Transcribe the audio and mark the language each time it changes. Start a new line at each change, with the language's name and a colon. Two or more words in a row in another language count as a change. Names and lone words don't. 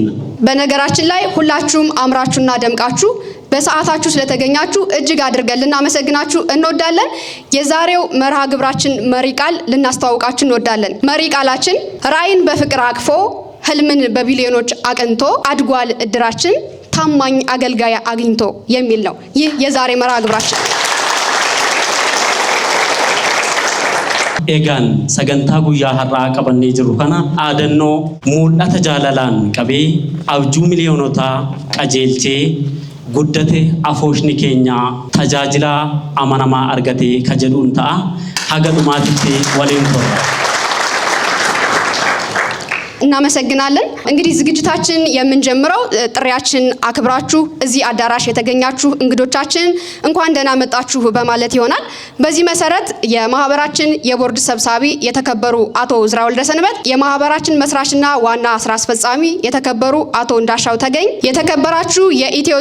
Amharic: በነገራችን ላይ ሁላችሁም አምራችሁና ደምቃችሁ በሰዓታችሁ ስለተገኛችሁ እጅግ አድርገን ልናመሰግናችሁ እንወዳለን። የዛሬው መርሃ ግብራችን መሪ ቃል ልናስተዋውቃችሁ እንወዳለን። መሪ ቃላችን ራዕይን በፍቅር አቅፎ ህልምን በቢሊዮኖች አቅንቶ አድጓል እድራችን ታማኝ አገልጋይ አግኝቶ የሚል ነው። ይህ የዛሬ መርሃ ግብራችን
Oromo: egan sagantaa guyyaa har'aa qabannee jiru kana aadannoo mul'ata jaalalaan qabee abjuu miliyoonota qajeelchee guddate afooshni keenya tajaajila amanamaa argate kajedhuun ta'a. haga dhumaatitti waliin turra.
Amharic: እናመሰግናለን። እንግዲህ ዝግጅታችን የምንጀምረው ጥሪያችን አክብራችሁ እዚህ አዳራሽ የተገኛችሁ እንግዶቻችን እንኳን ደህና መጣችሁ በማለት ይሆናል። በዚህ መሰረት የማህበራችን የቦርድ ሰብሳቢ የተከበሩ አቶ ዝራ ወልደሰንበት፣ የማህበራችን መስራችና ዋና ስራ አስፈጻሚ የተከበሩ አቶ እንዳሻው ተገኝ፣ የተከበራችሁ የኢትዮ